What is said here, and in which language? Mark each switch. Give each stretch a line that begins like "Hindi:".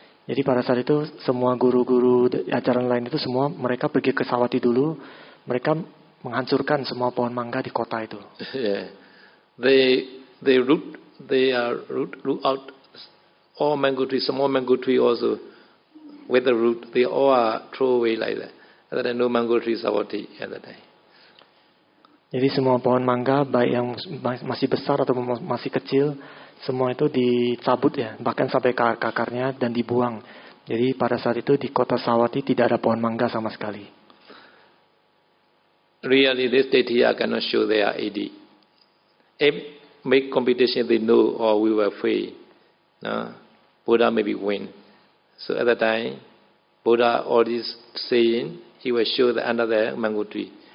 Indonesian: Jadi pada saat itu semua guru-guru ajaran lain itu semua mereka pergi ke Savatthi dulu, mereka menghancurkan semua pohon mangga di kota itu.
English: Yeah. They root out all mango tree, small mango tree also with the root. They all are throw away like that. And then no mango tree Savatthi at that time.
Indonesian: Jadi semua pohon mangga baik yang masih besar atau masih kecil, semua itu dicabut ya, bahkan sampai ke akarnya dan dibuang. Jadi pada saat itu di kota Savatthi tidak ada pohon mangga sama sekali.
English: Really, this Titiya cannot show their AD. If make competition, they know or we will fail. No? Buddha maybe win. So at that time, Buddha already saying he will show the under the mango tree.